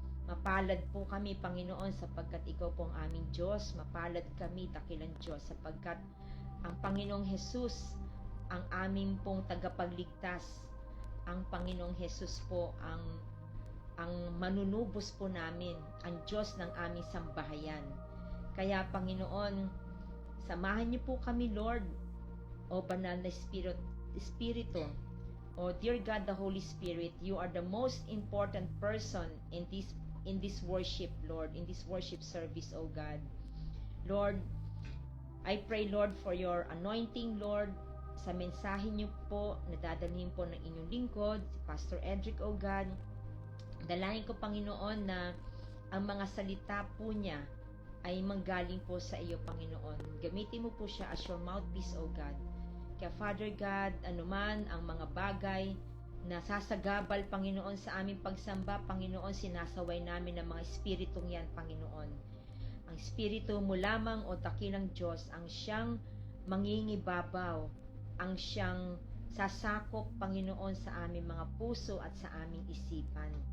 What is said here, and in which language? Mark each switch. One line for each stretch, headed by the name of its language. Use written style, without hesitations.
Filipino: Mapalad po kami, Panginoon, sapagkat ikaw po ang aming Diyos. Mapalad kami, dakilang Diyos, sapagkat ang Panginoong Hesus ang aming pong tagapagligtas. Ang Panginoong Hesus po ang manunubos po namin, ang Diyos ng aming sambahayan. Kaya, Panginoon, samahan niyo po kami,
English: Lord,
Filipino: o banal na Espiritu,
English: o dear God the Holy Spirit, you are the most important person in this worship, Lord, in this worship service, O God. Lord, I pray, Lord, for your anointing, Lord,
Filipino: sa mensahe niyo po, nadadalhin po ng inyong lingkod, si Pastor Edric,
English: O God.
Filipino: Dalangin ko, Panginoon, na ang mga salita po niya ay manggaling po sa iyo, Panginoon. Gamitin mo po siya
English: as your mouthpiece, O God.
Filipino: Kaya, Father God, anuman ang mga bagay na sasagabal, Panginoon, sa aming pagsamba, Panginoon, sinasaway namin ng mga espiritong yan, Panginoon. Ang Espiritu mo lamang, o dakilang Diyos, ang siyang mangingibabaw, ang siyang sasakop, Panginoon, sa aming mga puso at sa aming isipan.